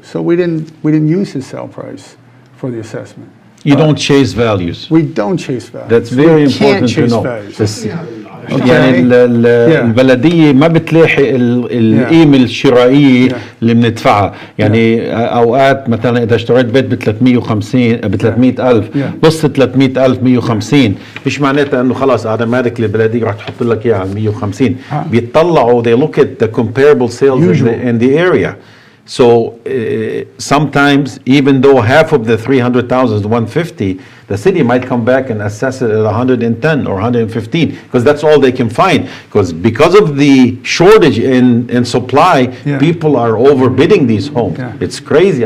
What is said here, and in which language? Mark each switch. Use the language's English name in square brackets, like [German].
[English] So we didn't use his sale price for the assessment. You don't chase values. We don't chase values. That's very important to know. [Arabic] يعني البلدية ما بتلاحق القيمة الشرائية اللي بندفعها. يعني أوقات مثلا إذا اشتريت بيت ب 300,000 بص 300,000 150 مش معناتها إنه خلاص automatically البلدية راح تحط لك إياها على 150. بيطلعوا [English] they look at the comparable sales in the area. So sometimes, even though half of the 300,000 is 150, the city might come back and assess it at 110 or 115 because that's all they can find. Because of the shortage in supply, people are overbidding these homes. It's crazy.